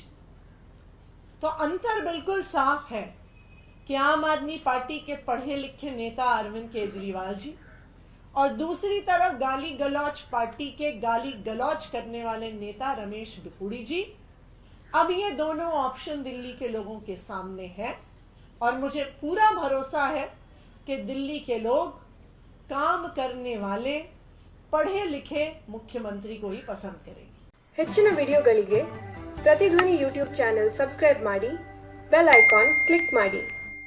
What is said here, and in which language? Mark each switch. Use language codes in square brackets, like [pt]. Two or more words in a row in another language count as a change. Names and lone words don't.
[hi] तो अंतर बिल्कुल साफ है कि आम आदमी पार्टी के पढ़े लिखे नेता अरविंद केजरीवाल जी और दूसरी तरफ गाली गलौच पार्टी के गाली गलौच करने वाले नेता रमेश बिधूड़ी जी। अब ये दोनों ऑप्शन दिल्ली के लोगों के सामने है और मुझे पूरा भरोसा है कि दिल्ली के लोग काम करने वाले पढ़े लिखे मुख्यमंत्री को ही पसंद करेंगे। [kn] ಹೆಚ್ಚಿನ ವಿಡಿಯೋಗಳಿಗೆ ಪ್ರತಿಧ್ವನಿ [en] YouTube channel [kn] ಸಬ್ಸ್ಕ್ರೈಬ್ ಮಾಡಿ, [en] bell icon click [kn] ಮಾಡಿ।